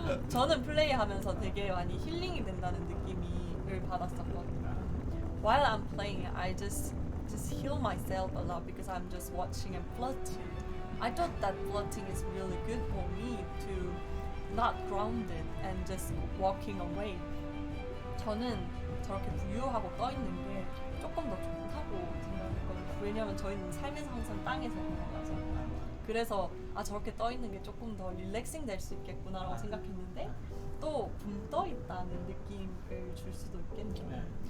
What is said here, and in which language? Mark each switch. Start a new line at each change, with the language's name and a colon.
Korean: 저는 플레이하면서 되게 많이 힐링이 된다는 느낌을 받았었거든요.
English: While I'm playing, I just heal myself a lot because I'm just watching and floating. I thought that floating is really good for me to not grounded and just walking away.
Korean: 저는 저렇게 부유하고 떠 있는 게 조금 더 좋다고 생각했거든요. 왜냐면 저희는 삶에서 항상 땅에서 살아가잖아요. 그래서 저렇게 떠 있는 게 조금 더 릴렉싱 될 수 있겠구나라고 생각했는데 또 붕 떠 있다는 느낌을 줄 수도 있겠네요.